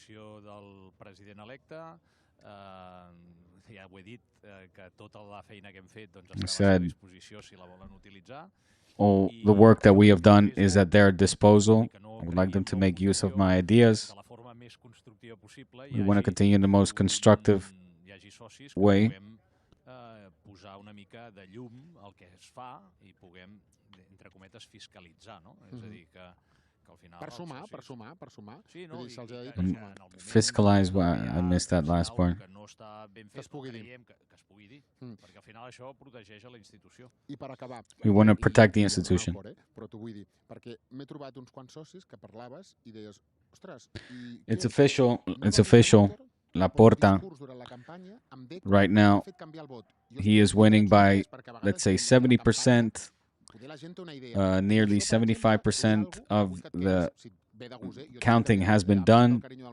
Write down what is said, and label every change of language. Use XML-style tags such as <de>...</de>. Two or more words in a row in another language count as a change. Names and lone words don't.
<en>I said all the work that we have done is at their disposal. I would like them to make use of my ideas. We want to continue in the most constructive way.</en> <ca>Posar una mica de llum al que es fa i puguem, entre cometes, fiscalitzar, no? És a dir, que al final... Per sumar. Sí, no?</ca> <en>Fiscalize, I missed that last part.</en> <ca>Que no està ben fet, creiem que es pugui dir, perquè al final això protegeix a la institució. I per acabar...</ca> <en>We want to protect the institution.</en> <ca>Però t'ho vull dir, perquè m'he trobat uns quants socis que parlaves i deies, ostres...</ca> <en>It's official. Laporta, right now, he is winning by, let's say, 70%, nearly 75% of the counting has been done.</en>